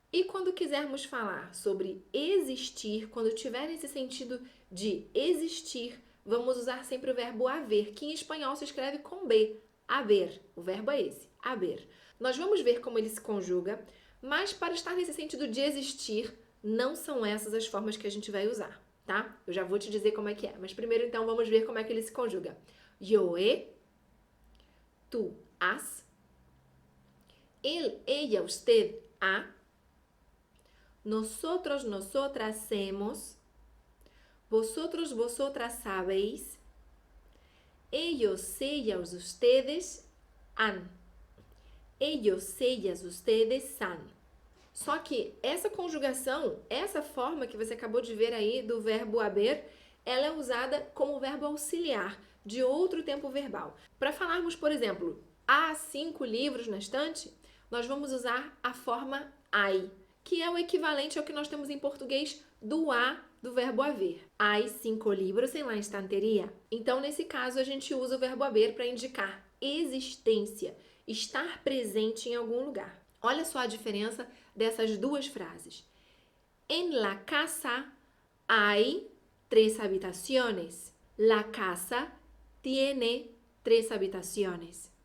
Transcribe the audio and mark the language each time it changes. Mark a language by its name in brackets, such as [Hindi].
[Portuguese] E quando quisermos falar sobre existir, quando tiver esse sentido de existir, vamos usar sempre o verbo haver, que em espanhol se escreve com B. Haver. O verbo é esse, haver. Nós vamos ver como ele se conjuga, mas para estar nesse sentido de existir, não são essas as formas que a gente vai usar, tá? Eu já vou te dizer como é que é, mas primeiro então vamos ver como é que ele se conjuga. [Spanish] Yo he, tú has, él, ella, usted ha, nosotros, nosotras hemos, vosotros, vosotras sabéis, ellos, ellas, ustedes han, ellos, ellas, ustedes han. [Portuguese] Só que essa conjugação, essa forma que você acabou de ver aí do verbo haber, ela é usada como verbo auxiliar de outro tempo verbal. Para falarmos, por exemplo, há 5 livros na estante, nós vamos usar a forma hay, que é o equivalente ao que nós temos em português do há do verbo haver. [Spanish] Hay 5 libros em la estanteria. [Portuguese] Então, nesse caso, a gente usa o verbo haver para indicar existência, estar presente em algum lugar. Olha só a diferença dessas duas frases. [Spanish] En la casa hay 3 habitaciones. La casa tiene 3 habitaciones.